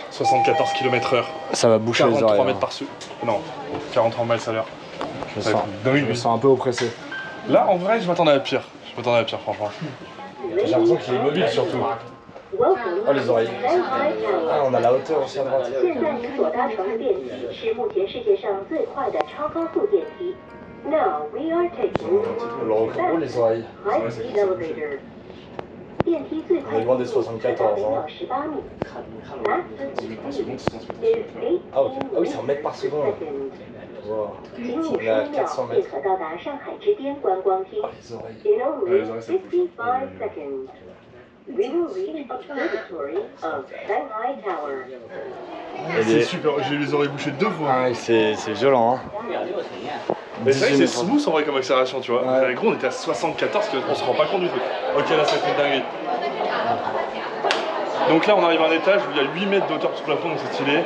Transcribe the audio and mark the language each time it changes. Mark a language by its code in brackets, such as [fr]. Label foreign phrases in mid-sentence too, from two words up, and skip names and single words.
[fr] 74 km/h. Ça va boucher les 43 oreilles. mètres par seconde. Non, 43 miles à l'heure. Je Ça va être dingue. me sens un peu oppressé. Là, en vrai, je m'attendais à pire. Franchement. J'ai l'impression qu'il est mobile surtout. Oh les oreilles. Ah, on a la hauteur aussi à droite. [zh] 现在您所搭乘的电梯是目前世界上最快的超高速电梯。 [en] Now we are taking [fr] Le record. Oh les oreilles. [en] high-speed elevator. [zh] 电梯最快 [fr] On est loin des 74 [zh] 每秒 [fr] hein. [zh] 18 米。 [en] Maximum speed is [fr] 啊 oui, c'est en mètres par [en] 18 [fr] seconde. [en] seconds. Wow. [zh] 请你 [fr] On est à [zh] 10秒 [fr] 400 [zh] 便 [fr] mètres. [zh] 可到达上海之巅观光厅。 [fr] Oh les oreilles. [en] In only [fr] Ouais, les oreilles, ça bouge. [en] 55 seconds. We will reach observatory of Shanghai Tower. [fr] C'est super, j'ai eu les oreilles bouchées 2 fois. Ah, c'est violent hein. Mais c'est vrai que c'est 18 smooth en vrai comme accélération, tu vois. Ouais. Avec gros, on était à 74, on se rend pas compte du truc. Ok, là, ça fait une dinguerie. Donc là, on arrive à un étage où il y a 8 mètres de hauteur sur le plafond, donc c'est stylé.